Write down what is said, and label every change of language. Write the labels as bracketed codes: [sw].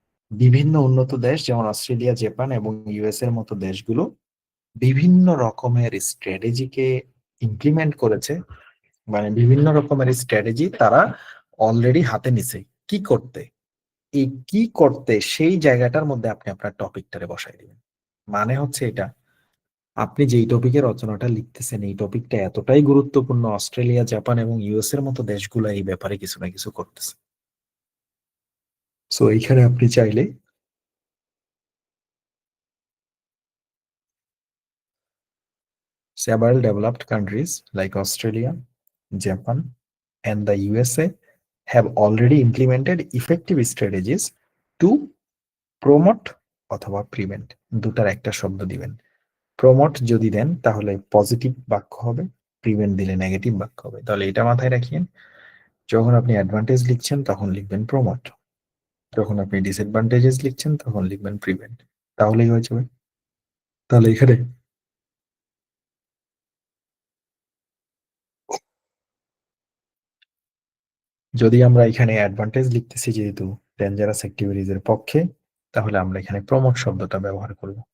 [bn] বিভিন্ন উন্নত দেশ যেমন অস্ট্রেলিয়া, জাপান এবং ইউএস এর মতো দেশগুলো বিভিন্ন রকমের স্ট্র্যাটেজিকে ইমপ্লিমেন্ট করেছে, মানে বিভিন্ন রকমের স্ট্র্যাটেজি তারা অলরেডি হাতে নিছে। কি করতে? এই কি করতে সেই জায়গাটার মধ্যে আপনি আপনার টপিকটারে বসাই দিবেন। মানে হচ্ছে এটা, আপনি যেই টপিকের রচনাটা লিখতেছেন এই টপিকটা এতটাই গুরুত্বপূর্ণ, অস্ট্রেলিয়া, জাপান এবং ইউএস এর মতো দেশগুলো এই ব্যাপারে কিছু না কিছু করতেছে। সো এইখানে আপনি চাইলে [en] several developed countries like Australia, Japan, and the USA have already implemented effective strategies to promote [bn] অথবা প্রিভেন্ট, দুটার একটা শব্দ দিবেন। প্রমোট যদি দেন তাহলে পজিটিভ বাক্য হবে, প্রিভেন্ট দিলে নেগেটিভ বাক্য হবে। তাহলে এটা মাথায় রাখিয়েন, যখন আপনি অ্যাডভান্টেজ লিখছেন তখন লিখবেন প্রমোট, যখন আপনি ডিসঅ্যাডভান্টেজেস লিখছেন তখন লিখবেন প্রিভেন্ট, তাহলেই হয়ে যাবে। তাহলে এখানে যদি আমরা এখানে অ্যাডভান্টেজ লিখতেছি যেহেতু ডেঞ্জারাস অ্যাক্টিভিটিজ এর পক্ষে, তাহলে আমরা এখানে প্রমোট শব্দটা ব্যবহার করব।